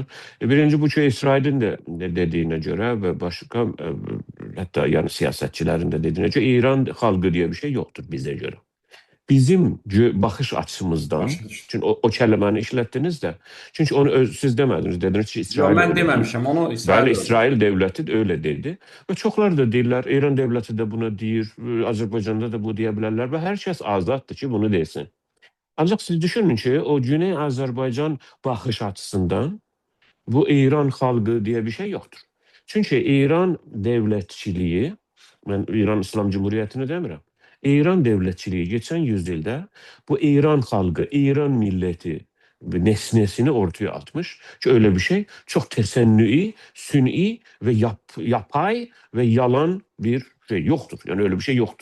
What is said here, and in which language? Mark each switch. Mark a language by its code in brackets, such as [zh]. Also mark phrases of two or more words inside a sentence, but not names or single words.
[az] Birinci bu ki, İsrailin de dediyinə görə və başqa hətta yəni siyasətçilərin də dediyinə görə İran xalqı [tr] diye bir şey yoktur [az] bizə görə. [tr] Bizim bakış açımızdan, [az] Başa düşdüm. çünkü o keliməni işlətdiniz də, çünkü onu siz demədiniz, dediniz ki, Yox, İsrail mən öyle deyil. deməmişəm, onu Bəli, İsrail öldü. [tr] İsrail devleti de öyle dedi ve çoklar da [az] deyirlər, İran devleti de buna deyir, Azərbaycanda da bu deyə bilərlər və hər kəs azaddır ki, bunu desin. Ancaq siz düşünün ki, o Güney Azərbaycan baxış açısından bu İran xalqı [tr] diye bir şey yoktur. Çünkü İran devletçiliği, ben İran İslam Cumhuriyeti'ni demirəm. İran devletçiliği geçen yüzyılda bu İran halkı, İran milleti nesnesini ortaya atmış ki öyle bir şey çok tesennüi, sün'i ve yapay ve yalan bir şey yoktur. Yani öyle bir şey yoktur.